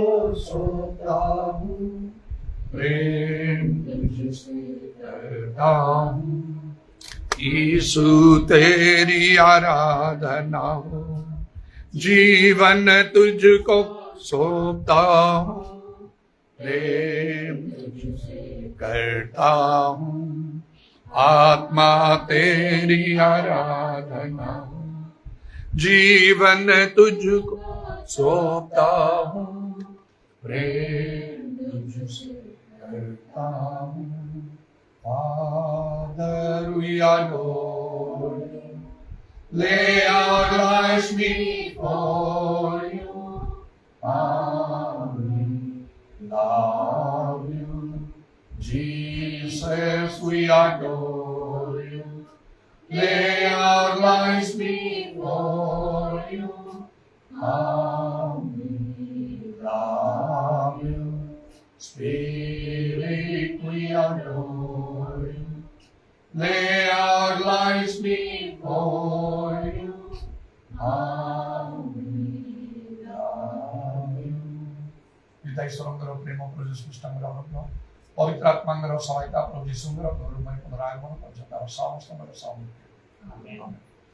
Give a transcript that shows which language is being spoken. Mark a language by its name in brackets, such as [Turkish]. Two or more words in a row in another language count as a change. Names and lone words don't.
[Hindi] सौंपता हूँ प्रेम तुझसे करता हूँ यीशु तेरी आराधना हो जीवन तुझको सौंपता हूँ प्रेम तुझसे करता हूँ आत्मा तेरी आराधना जीवन तुझको सौंपता हूँ प्रेम तुझसे करता हूँ [English] Father we adore you lay our lives before you love you, Jesus, we adore you. Lay our lives before you. How we love you. Spirit, we adore you. Lay our lives before you. How we love you. [Odia] पिता ईश्वरଙ୍କର ପ୍ରେମ ପ୍ରଭୁ ଯୀଶୁ ଖ୍ରୀଷ୍ଟଙ୍କର ଅନୁଗ୍ରହ ପବିତ୍ର ଆତ୍ମାଙ୍କର ସହାୟତା ପ୍ରଭୁ ଯୀଶୁଙ୍କର ଗୌରବମୟ ପଦରାଗମନ ପର୍ଯ୍ୟନ୍ତ ଆମ ସମସ୍ତଙ୍କର ସହ Amen.